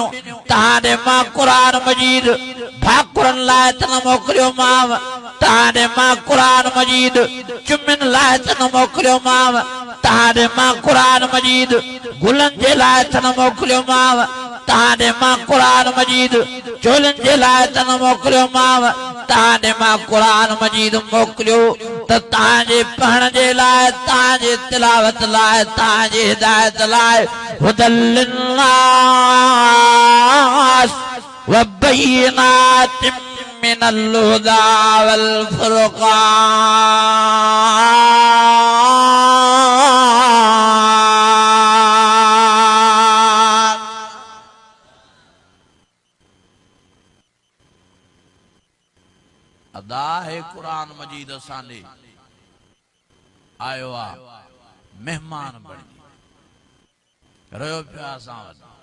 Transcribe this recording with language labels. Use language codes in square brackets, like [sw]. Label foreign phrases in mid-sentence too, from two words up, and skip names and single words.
[sd] तव्हां ॾे मां क़ुरान मजीद भाकुरनि लाइ त न मोकिलियोमांव तव्हां ॾे मां क़ुरान मजीद चुमियुनि लाइ त न मोकिलियोमांव तव्हां ॾे मां क़ुरान मजीद गुलनि जे लाइ त न मोकिलियोमांव तव्हां ॾे मां क़ुरान मजीद चोलनि जे लाइ त न मोकिलियोमांव तव्हां ॾे मां क़ुरान मजीद मोकिलियो त तव्हांजे पढ़ण जे लाइ तव्हांजे तिलावत लाइ तव्हांजे हिदायत लाइ [ar] هدى للناس وبينات من الهدى والفرقان [sd] अदा है कुरान मजीद असांजे आयो आ मेहमान बणजी रहियो पियो असां वटि